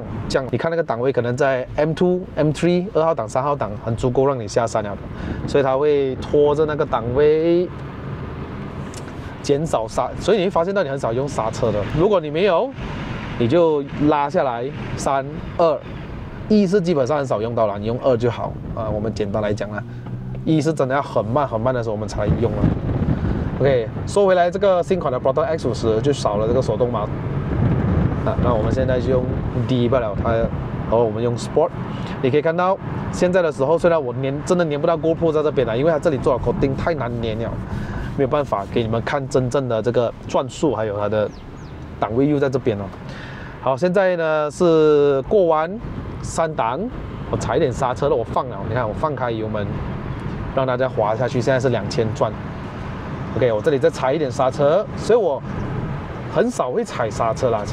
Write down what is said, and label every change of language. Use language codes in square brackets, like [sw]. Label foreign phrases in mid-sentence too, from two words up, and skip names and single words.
[zh] 你看那個檔位可能在 M2、M3、2號檔、3號檔很足夠讓你下山了的，所以它會拖着那個檔位減少剎，所以你會發現到你很少用剎車的。如果你沒有，你就拉下來3、2。1是基本上很少用到了，你用2就好啊。我們簡單來講啦，1 是真的要很慢的時候我們才用了。OK， 說回來，這個新款的 Proton X50就少了這個手動嘛。那我們現在就用 D 罷了，然後我們用 Sport。你可以看到現在的時候，雖然我真的粘不到 GoPro 在這邊了，因為它這裡做的 coating 太難粘了，沒有辦法給你們看真正的這個轉速，還有它的檔位又在這邊了。好，現在呢是過彎3檔，我踩一點剎車了，我放了，你看我放開油門，讓大家滑下去，現在是2000轉。OK， 我這裡再踩一點剎車，所以我很少會踩剎車啦。